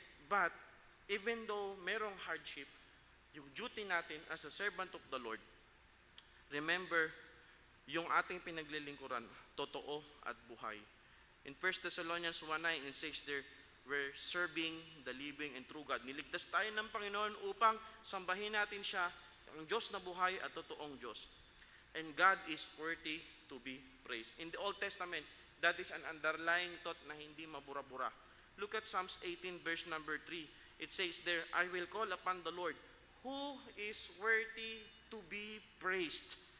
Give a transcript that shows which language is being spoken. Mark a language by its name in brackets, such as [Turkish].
[English] But, even though merong hardship, yung duty natin as a servant of the Lord, remember, [Filipino] yung ating pinaglilingkuran, totoo at buhay. [English] In 1 Thessalonians 1:9, it says there, we're serving the living and true God. [Filipino] Niligtas tayo ng Panginoon upang sambahin natin siya, ang Diyos na buhay at totoong Diyos. [English] And God is worthy to be praised. In the Old Testament, that is an underlying thought [Filipino] na hindi mabura-bura. [English] Look at Psalms 18 verse number 3. It says there, I will call upon the Lord, who is worthy to be praised.